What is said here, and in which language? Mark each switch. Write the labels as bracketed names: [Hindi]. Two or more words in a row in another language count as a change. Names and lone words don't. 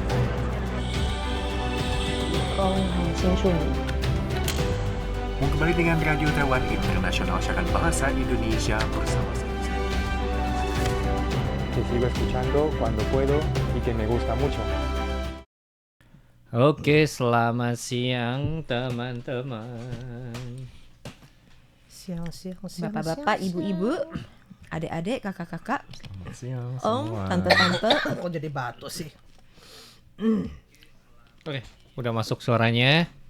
[Chinese] 很清楚你。 [Indonesian] Kembali dengan Radio Taiwan Internasional, siaran bahasa Indonesia bersama saya. [Spanish] Que sigo escuchando cuando puedo y que me gusta mucho. [Indonesian] Oke, selamat siang teman-teman. Siang. Bapak-bapak, ibu-ibu, adik-adik, kakak-kakak, Selamat siang om, semua. tante-tante. Kok jadi batu sih? Oke, udah masuk suaranya.